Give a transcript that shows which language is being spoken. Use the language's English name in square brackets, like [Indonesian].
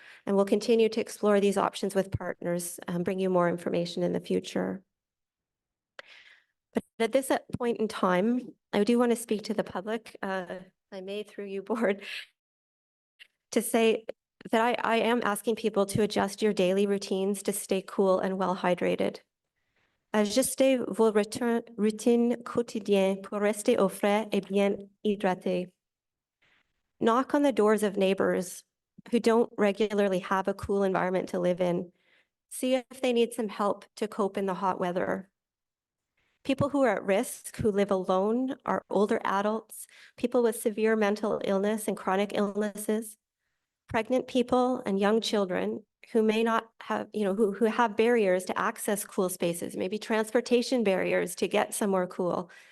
[English] And we'll continue to explore these options with partners and bring you more information in the future. But at this point in time, I do want to speak to the public, I may through you, board, to say that I am asking people to adjust your daily routines to stay cool and well hydrated. [French] Ajustez vos routines quotidiennes pour rester au frais et bien hydraté. [English] Knock on the doors of neighbors who don't regularly have a cool environment to live in. See if they need some help to cope in the hot weather. People who are at risk, who live alone, are older adults, people with severe mental illness and chronic illnesses, pregnant people and young children who may not have, who have barriers to access cool spaces, maybe transportation barriers to get somewhere cool.